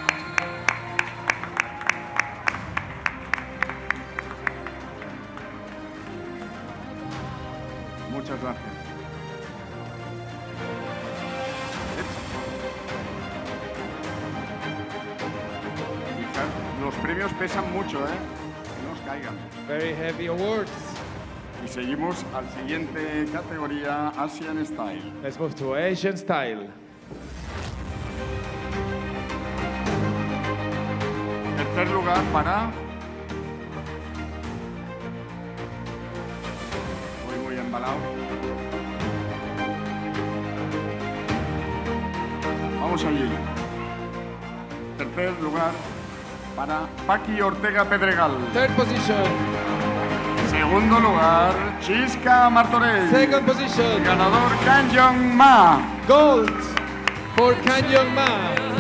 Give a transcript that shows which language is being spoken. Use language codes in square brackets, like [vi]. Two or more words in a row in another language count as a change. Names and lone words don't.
[es] Muchas gracias. Fijad, los premios pesan mucho, ¿eh? Que no os caigan. [en] Very heavy awards. [es] Y seguimos al siguiente categoría, Asian Style. [en] Let's move to Asian Style. [es] Tercer lugar para... Muy embalado. Vamos allí. Tercer lugar para Paqui Ortega Pedregal. [en] Third position. [es] Segundo lugar, Chisca Martorell. [en] Second position. [es] Ganador Kan Jong Ma. [en] Gold for Kan Jong Ma.